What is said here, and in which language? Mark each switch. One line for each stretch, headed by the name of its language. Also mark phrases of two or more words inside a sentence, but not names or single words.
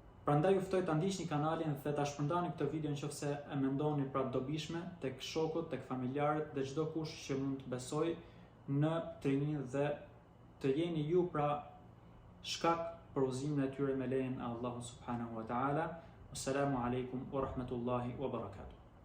Albanian: Prandaj ju ftoj ta ndiqni kanalin dhe ta shpërndani këtë video nëse e mendoni pra të dobishme tek shokut, tek familjarët dhe çdo kush që mund të besojë në trininë dhe të jeni ju pra shkak për udhëzimin e tyre me lejen e Allahut
Arabic: سبحانه وتعالى. السلام عليكم ورحمة الله وبركاته.